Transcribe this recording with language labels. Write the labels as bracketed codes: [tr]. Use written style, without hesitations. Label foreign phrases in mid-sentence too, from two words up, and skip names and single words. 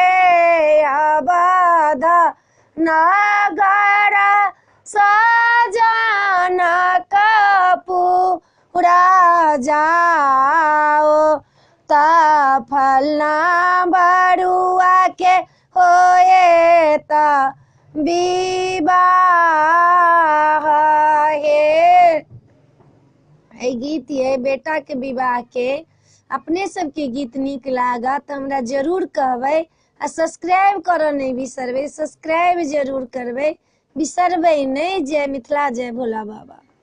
[mai] अवध नगर सजन कपूरा जाओ ता फलना बरुआ के होए ता विवाह हे। गीत ये बेटा के विवाह के। अपने सबके गीत नीक लागत हमरा जरूर कहबै आ सब्सक्राइब करऽ नहीं बिसरबै। सब्सक्राइब जरूर करबै, बिसरबै नहीं। जय मिथिला, जय भोला बाबा।